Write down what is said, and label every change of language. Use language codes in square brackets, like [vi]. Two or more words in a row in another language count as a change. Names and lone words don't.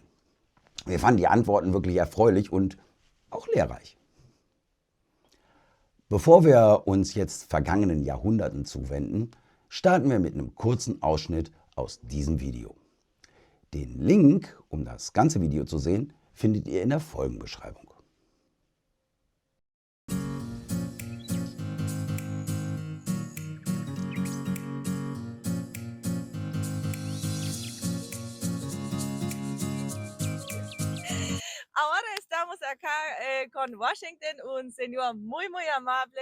[de] Wir fanden die Antworten wirklich erfreulich und auch lehrreich. Bevor wir uns jetzt vergangenen Jahrhunderten zuwenden, starten wir mit einem kurzen Ausschnitt aus diesem Video. Den Link, um das ganze Video zu sehen, findet ihr in der Folgenbeschreibung. [es] Ahora estamos acá con Washington, un señor muy amable.